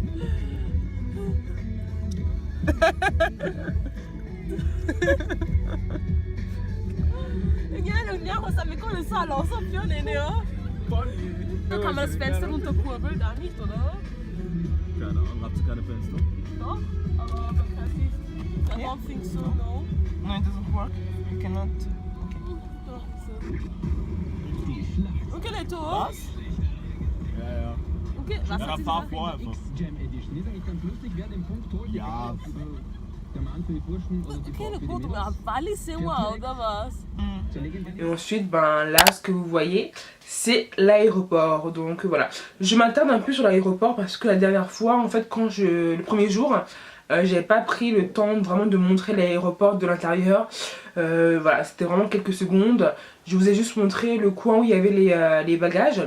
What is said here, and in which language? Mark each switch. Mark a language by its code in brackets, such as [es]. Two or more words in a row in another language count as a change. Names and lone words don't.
[de] Da kann man das Fenster runterkurbeln, da nicht, oder? Keine Ahnung, habt ihr keine Fenster? Doch, aber man kann nicht. [en] I don't think so, no. No, it doesn't work. You cannot. Okay, Leto. [de] Was? Ja, ja. Okay, was Ja, hat dann sie fahr gesagt? vor einfach. Jam Edition. Ist eigentlich ganz lustig, wer den Punkt holt. Ja. Der Mann für die Burschen oder die Frau Okay, für die gut, Mädels. [fr] aber Wally c'est moi, [de] oder was? [fr] Et ensuite, là, ce que vous voyez, c'est l'aéroport. Donc voilà, je m'attarde un peu sur l'aéroport parce que la dernière fois, en fait, le premier jour, j'avais pas pris le temps vraiment de montrer l'aéroport de l'intérieur. Voilà, c'était vraiment quelques secondes. Je vous ai juste montré le coin où il y avait les bagages.